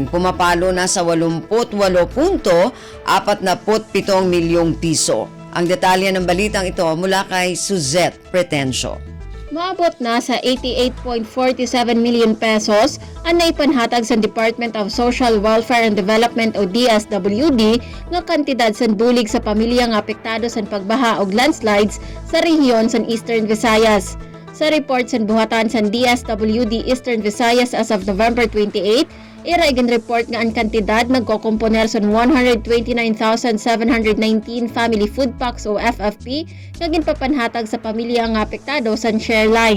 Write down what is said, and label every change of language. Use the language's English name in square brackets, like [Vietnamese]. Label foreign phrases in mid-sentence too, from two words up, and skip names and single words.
[Filipino] Pumapalo na sa 88.47 milyong piso. Ang detalye ng balitang ito mula kay Suzette Pretencio. [Waray] Maabot na sa 88.47 [English] million pesos [Waray] ang naipanhatag sa Department of Social Welfare and Development o DSWD nga kantidad sa dulig sa pamilya nga apektado sa pagbaha o landslides sa rehiyon sa Eastern Visayas. Sa report sa buhatan sa DSWD Eastern Visayas [English] as of November 28, [Waray] ira-igin report nga ang kantidad nagkokomponer sa 129,719 [English] family food packs [Waray] o FFP nga ginpapanhatag sa pamilya nga apektado sa [English] share line.